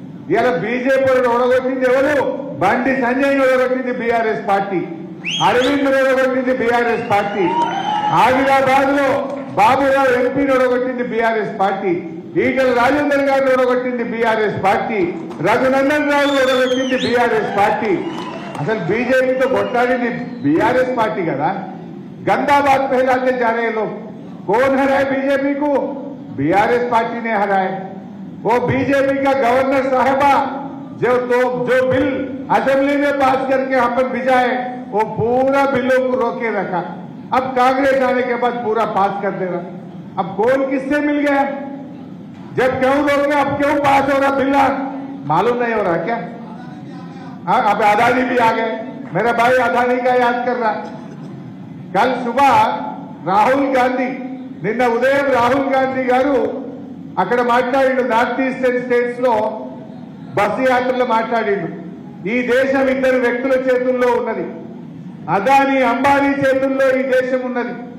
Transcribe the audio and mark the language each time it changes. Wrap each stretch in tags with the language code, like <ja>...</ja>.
<te>ఇవాళ బీజేపీలను ఓడగొట్టింది ఎవరు? Bandi Sanjay ఓడగొట్టింది BRS party, Arvind ఓడగొట్టింది BRS party, Adilabad లో బాబురావు ఎంపీని ఓడగొట్టింది బీఆర్ఎస్ పార్టీ, ఈటల రాజేందర్ గారిని ఓడగొట్టింది BRS party, Raghunandan Rao ఓడగొట్టింది BRS party. అసలు బీజేపీతో కొట్లాడింది బీఆర్ఎస్ పార్టీ కదా.</te> <hi>गंदा बात फैलाते जा रहे लोग। कौन हराए बीजेपी को? बीआरएस पार्टी ने हराए। वो बीजेपी का गवर्नर साहबा जो बिल असेंबली में पास करके अपन भिजाए, वो पूरा बिलों को रोके रखा। अब कांग्रेस आने के बाद पूरा पास कर दे रहा। अब कौन किससे मिल गया? जब क्यों रोके, अब क्यों पास हो रहा बिल? मालूम नहीं हो रहा क्या? अब अदानी भी आ गए। मेरा भाई अदानी का याद कर रहा। कल सुबह राहुल गांधी,</hi> <te>నిన్న ఉదయం రాహుల్ గాంధీ గారు అక్కడ మాట్లాడిండు, నార్త్ ఈస్టర్న్ స్టేట్స్ లో బస్సు యాత్రలో మాట్లాడిండు. ఈ దేశం ఇద్దరు వ్యక్తుల చేతుల్లో ఉన్నది, అదానీ అంబానీ చేతుల్లో ఈ దేశం ఉన్నది.</te>